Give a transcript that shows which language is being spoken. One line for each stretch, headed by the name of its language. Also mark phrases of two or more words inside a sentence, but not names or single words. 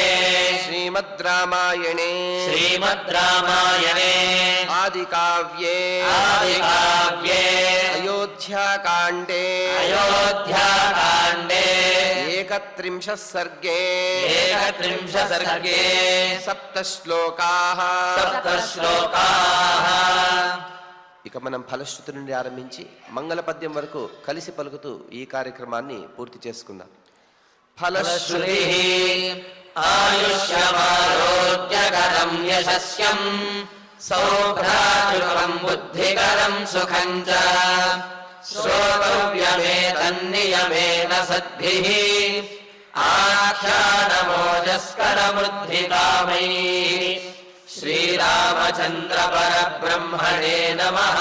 Sanskrit: श्रीमद् रामायणे श्रीमद् रामायणे आदिकाव्ये आदिकाव्ये अयोध्याकाण्डे अयोध्याकाण्डे 31 सर्गे 31 सर्गे 7 శ్లోకాः 7 శ్లోకాः
Telugu: ఇక మనం ఫలశ్రుతి నుండి ఆరంభించి మంగళ పద్యం వరకు కలిసి పలుకుతూ ఈ కార్యక్రమాన్ని పూర్తి చేసుకుందాం.
Sanskrit: ఫలశ్రుతిః ఆయుష్యమారోగ్యకరం యశస్యం సౌభ్రాతృకం బుద్ధికరం సుఖం చ శ్రోతవ్యమేతన్నియమేన సద్భిః ఆఖ్యానమోజస్కరమృద్ధికామైః శ్రీరామచంద్ర పరబ్రహ్మణే నమః.